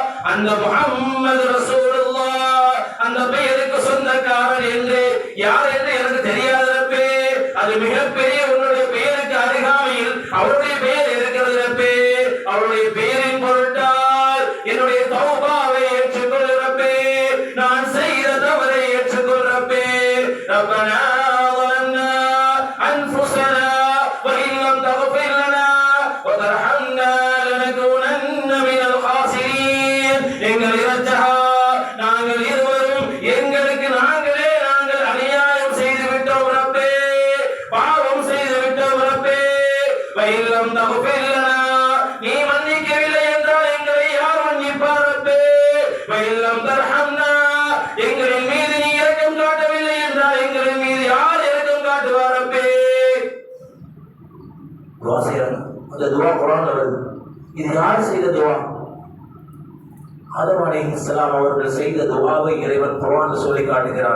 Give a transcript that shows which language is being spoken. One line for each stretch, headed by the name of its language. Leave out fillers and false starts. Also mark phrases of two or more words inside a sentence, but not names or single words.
Tamil: அந்த முஹம்மது ரசூலுல்லாஹ் அந்த பெயருக்கு சொந்தக்காரன் என்று யார் என்று எனக்கு தெரியாது ரப்பே. அது மிகப்பெரிய உன்னுடைய பெயருக்கு அருகாமையில் அவருடைய பெயர் இருக்கிறது ரப்பே. அவருடைய பெயரின் பொருட்டால் என்னுடைய தௌபாவை ஏற்றுக்கொள் ரப்பே. நான் செய்த தவறை ஏற்றுக்கொள் ரப்பே.
Arabic: ரப்பனா ظلمنا أنفسنا وإن لم تغفر لنا وترحمنا لنكونن من الخاسرين.
Tamil: எங்கள் இரட்சகா, நாங்கள் இருவரும் எங்களுக்கு நாங்கள் அநியாயம் செய்து விட்டோம் ரப்பே, பாவம் செய்து விட்டோம் ரப்பே.
Arabic: وإن لم تغفر لنا,
Tamil: நீ மன்னிக்கவில்லை என்றால் எங்களை யார் மன்னிப்பார் ரப்பே.
Arabic: وإن لم ترحمنا,
Tamil: எங்களின் மீது நீ இரக்கம் காட்டவில்லை என்றால் எங்களின் மீது யார் இரக்கம் காட்டுவார் ரப்பே. துஆ செய்றாங்க. அந்த துஆ குர்ஆன்ல வருது. இது யார் செய்த துஆ? ஆதம் அலைஹிஸ்ஸலாம் அவர்கள் செய்த துஆவை இறைவன் குர்ஆன்ல சொல்லி காட்டுகிறான்.